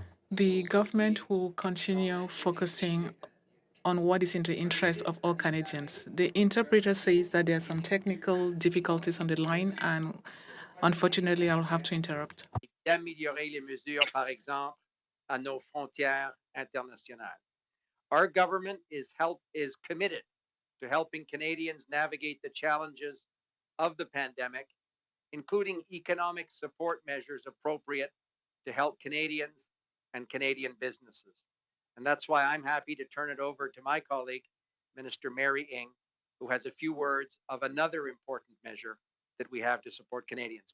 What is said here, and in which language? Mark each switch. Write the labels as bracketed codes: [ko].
[en] The government will continue focusing on what is in the interest of all Canadians. The interpreter says that there are some technical difficulties on the line, and unfortunately, I'll have to interrupt. [fr] D'améliorer les mesures, par exemple, à nos frontières internationales. [en] Our government is committed to helping Canadians navigate the challenges of the pandemic, including economic support measures appropriate to help Canadians and Canadian businesses. And that's why I'm happy to turn it over to my colleague, Minister Mary Ng, who has a few words of another important measure that we have to support Canadians.